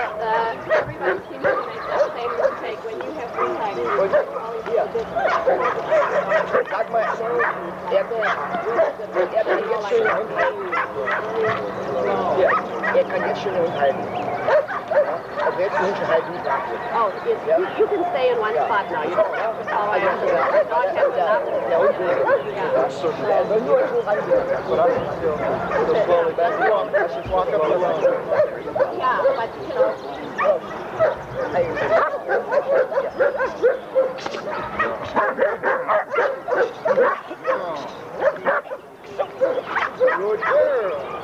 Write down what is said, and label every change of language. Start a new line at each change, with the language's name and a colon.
English: Everyone seems to make the same mistake when you have free time.
German: Und hier. Sag mal, er kann jetzt schon den Hund halten. Hier, er kann jetzt schon den Hund halten. Also jetzt den Hund schon halten, nicht nachgehen.
English: Oh, you can stay in one spot now. You don't have to follow after the dog has enough.
German: Der Hund will. Er soll nur so reingehen.
English: Slowly back along. Let's just walk up the road. Yeah, but you know. Good girl.